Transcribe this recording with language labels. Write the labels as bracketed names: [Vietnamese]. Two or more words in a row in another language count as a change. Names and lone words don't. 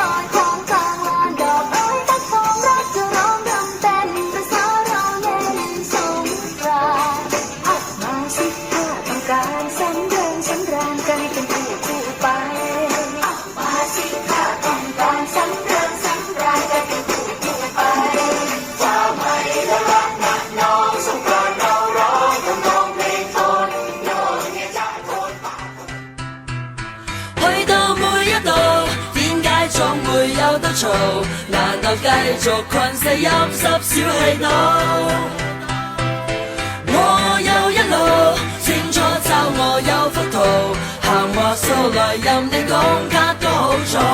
[Thai] อยของกลางลานดอกไม้ตะทองรักจะร้องรำเต้นภาษาเราเล่นสงกรานต์มาสิถ้าต้องการสำเริงสำราญกันเป็นคู่ไปมาสิถ้าต้องการสำเริงสำราญกันเป็นคู่ไปฟ้าใหม่ละละนะน้องสงกรานต์เราร้องทำนองเพลงโทนโยนเฮจ้าโทนป้า [Cantonese] 去到每一度，點解總會有得嘈？難道繼續困死陰濕小氣度？我有一路，清楚找我有幅圖，行話數來任你講卡都好做。